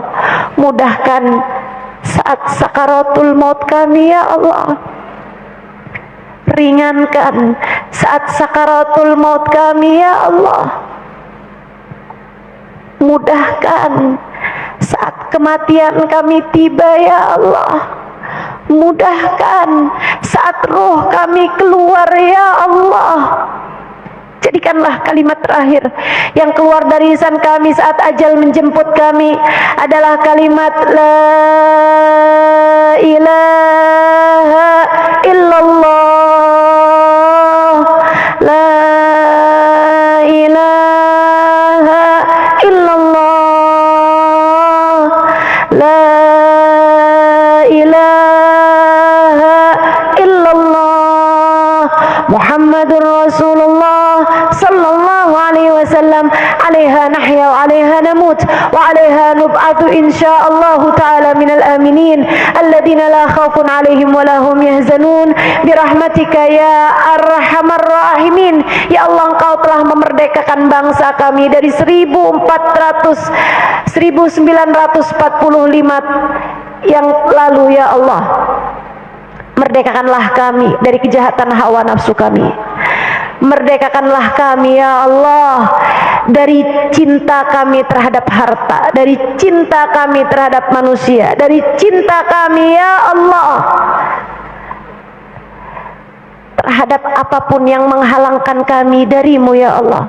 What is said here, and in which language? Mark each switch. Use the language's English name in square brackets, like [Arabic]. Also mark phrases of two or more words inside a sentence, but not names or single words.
[Indonesian] Mudahkan saat sakaratul maut kami ya Allah, ringankan saat sakaratul maut kami ya Allah, mudahkan saat kematian kami tiba ya Allah, mudahkan saat roh kami keluar ya Allah. Jadikanlah kalimat terakhir yang keluar dari lisan kami saat ajal menjemput kami adalah kalimat la [Arabic] إله إلا الله، لا إله إلا الله، لا إله إلا الله، محمد رسول الله صلى الله عليه وسلم. عليها نحيا وعليها نموت وعليها نبعث إن شاء الله تعالى من الآمنين الذين لا خوف عليهم ولا هم يحزنون برحمتك يا أرحم الراحمين. [Indonesian] Ya Allah, Engkau telah memerdekakan bangsa kami dari 1945 yang lalu ya Allah. Merdekakanlah kami dari kejahatan hawa nafsu kami. Merdekakanlah kami ya Allah dari cinta kami terhadap harta, dari cinta kami terhadap manusia, dari cinta kami ya Allah terhadap apapun yang menghalangkan kami darimu ya Allah.